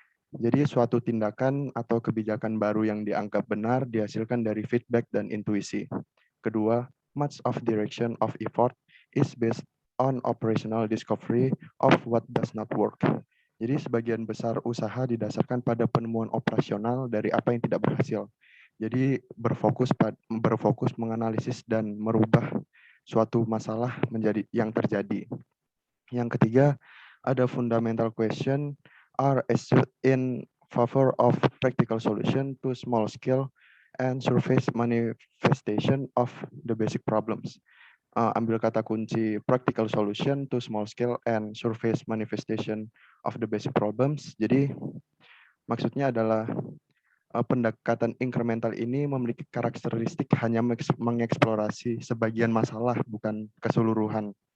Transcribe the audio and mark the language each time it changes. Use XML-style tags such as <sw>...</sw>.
<id>Jadi suatu tindakan atau kebijakan baru yang dianggap benar dihasilkan dari feedback dan intuisi. Kedua,</id> <en>much of direction of effort is based on operational discovery of what does not work.</en> <id>Jadi sebagian besar usaha didasarkan pada penemuan operasional dari apa yang tidak berhasil. Jadi berfokus menganalisis dan merubah suatu masalah menjadi yang terjadi. Yang ketiga, ada</id> <en>fundamental question are assumed in favor of practical solution to small scale and surface manifestation of the basic problems.</en> <id>Ambil kata kunci</id> <en>practical solution to small scale and surface manifestation of the basic problems.</en> <id>Jadi maksudnya adalah pendekatan incremental ini memiliki karakteristik hanya mengeksplorasi sebagian masalah, bukan keseluruhan.</id>